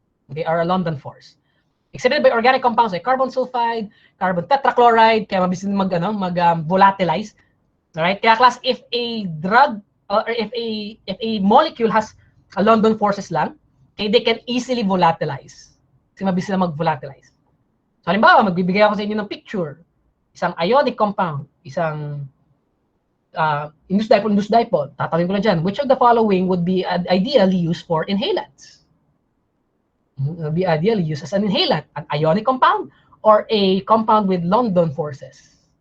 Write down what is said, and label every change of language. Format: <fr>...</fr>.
<en>Okay, or a London force. Exhibited by organic compounds like carbon sulfide, carbon tetrachloride,</en> <tl>kaya mabilis mag-volatilize.</tl> <en>Alright? Kaya, class, if a drug, or if a molecule has a London forces lang, okay, they can easily volatilize.</en> <tl>Kasi mabilis sila mag-volatilize. So, halimbawa, magbibigay ako sa inyo ng picture. Isang ionic compound, isang induced dipole. Tatanungin ko lang dyan,</tl> <en>which of the following would be ideally used for inhalants? Would be ideally used as an inhalant, an ionic compound or a compound with London forces?</en>